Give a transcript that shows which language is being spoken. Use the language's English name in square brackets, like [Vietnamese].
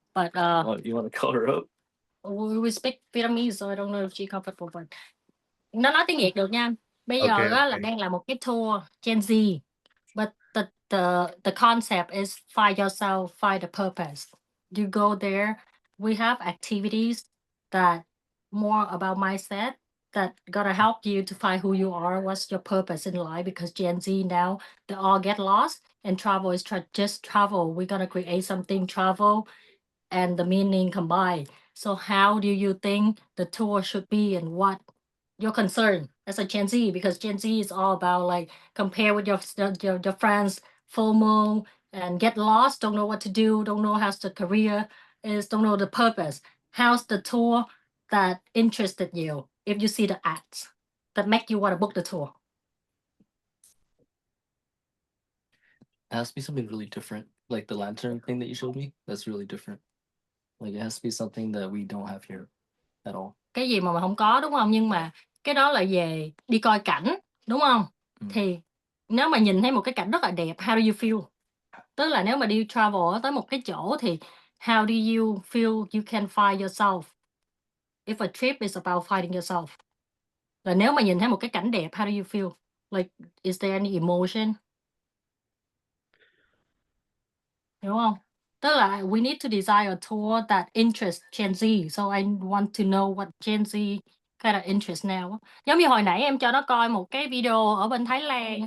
[English] But you want to call her up? We speak Vietnamese, so I don't know if she's comfortable. [Vietnamese] But nó nói tiếng Việt được nha. Bây [English] Ok, [Vietnamese] giờ á, [English] ok. [Vietnamese] là đang là một cái tour Gen Z. But [English] the concept is find yourself, find a purpose. You go there. We have activities that more about mindset that gonna help you to find who you are, what's your purpose in life. Because Gen Z now they all get lost, and travel is just travel. We're gonna create something travel and the meaning combined. So how do you think the tour should be, and what your concern as a Gen Z? Because Gen Z is all about like compare with your friends, FOMO, and get lost, don't know what to do, don't know how's the career is, don't know the purpose. How's the tour that interested you if you see the ads that make you want to book the tour? It has to be something really different. Like the lantern thing that you showed me, that's really different. Like it has to be something that we don't have here at all. [Vietnamese] Cái gì mà không có, đúng không? Nhưng mà cái đó là về đi coi cảnh, đúng không? Thì nếu mà nhìn thấy một cái cảnh rất là đẹp, [English] how do you feel? [Vietnamese] Tức là nếu mà đi travel tới một cái chỗ thì [English] how do you feel you can find yourself? If a trip is about finding yourself. [Vietnamese] Là nếu mà nhìn thấy một cái cảnh đẹp, [English] how do you feel? Like, is there any emotion? [Vietnamese] Hiểu không? Tức là [English] we need to design a tour that interests Gen Z. So I want to know what Gen Z kind of interest now. [Vietnamese] Giống như hồi nãy em cho nó coi một cái video ở bên Thái Lan.